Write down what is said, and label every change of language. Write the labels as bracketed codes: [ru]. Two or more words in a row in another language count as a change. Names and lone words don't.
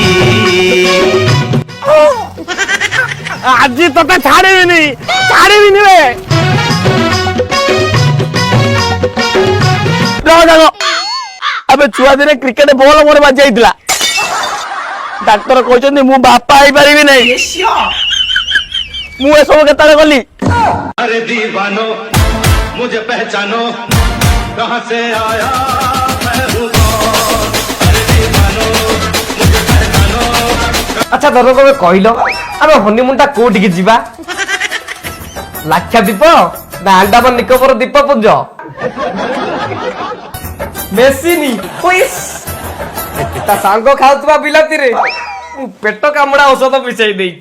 [or] ଆଜି ତତେ ଛାଡିବିନି ରେ। ଏବେ ଛୁଆ ଦିନେ କ୍ରିକେଟ ବଲ ମୋର ବାଜି ଯାଇଥିଲା। ଡାକ୍ତର କହିଛନ୍ତି ମୁଁ ବାପା ହେଇପାରିବି ନାହିଁ। ମୁଁ ଏସବୁ କେତେବେଳେ କଲି? [hi] अरे दीवानो मुझे पहचानो कहाँ से आया मैं हूँ कौन। अरे दीवानो मुझे पहचानो। [or] ଆଚ୍ଛା ଧର ତମେ କହିଲ ଆମେ ହନିମୁନ ଟା କୋଉଠିକି ଯିବା? ଲାକ୍ଷାଦ୍ୱୀପ ନା ଆଣ୍ଡାମାନ ନିକୋବର ଦ୍ୱୀପପୁଞ୍ଜ? ମେସିନି ତା ସାଙ୍ଗ ଖାଉଥିବା ବିଲାତିରେ ମୁଁ ପେଟ କାମୁଡା ଔଷଧ ମିଶାଇ ଦେଇଛି।